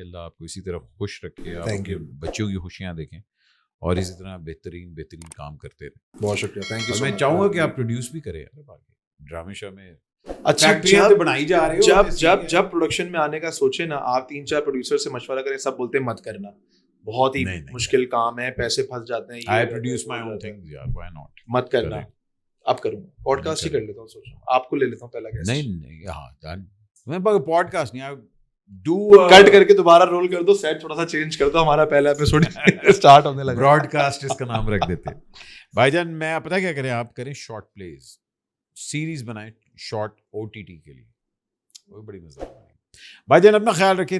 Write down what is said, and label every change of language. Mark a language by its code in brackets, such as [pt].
[ur] اللہ آپ کو اسی طرح خوش رکھے, آپ کے بچوں کی خوشیاں دیکھیں اور اسی طرح بہترین کام کرتے رہیں. بہت شکریہ, تھینک یو. میں چاہوں گا کہ آپ پروڈیوس بھی کریں ڈرامے شاہ میں. اچھا, بنائی جا رہے ہو, جب پروڈکشن میں آنے کا سوچے نا, آپ 3-4 پروڈیوسر سے مشورہ کریں, سب بولتے ہیں مت کرنا, بہت ہی مشکل کام ہے, پیسے پھنس جاتے ہیں. [en] I produce my own things یار, why not, [ur] مت کرنا. اب کروں گا, پوڈ کاسٹ ہی کر لیتا ہوں, سوچ رہا ہوں آپ کو لے لیتا ہوں پہلا گیسٹ. نہیں, ہاں میں پوڈ کاسٹ نہیں, کٹ کر کے دوبارہ رول کر دو, سیٹ تھوڑا سا چینج کر دو, ہمارا پہلا ایپیسوڈ اسٹارٹ ہونے لگا. براڈ کاسٹ اس کا نام رکھ دیتے بھائی جان. میں پتہ کیا کریں, آپ کریں شارٹ پلیز سیریز بنائیں شارٹ OTT کے لیے, وہ بڑی مزہ آئے بھائی جان. اپنا خیال رکھیں.